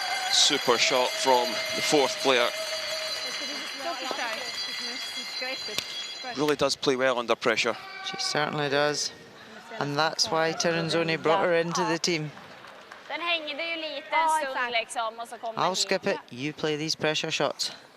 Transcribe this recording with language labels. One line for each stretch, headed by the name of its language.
English: Super shot from the fourth player. Really does play well under pressure. She certainly does. And that's why Tirinzoni brought her into the team.
Swedish: Den hänger det ju lite en stund liksom och så kommer
English: I'll skip it, you play these pressure shots.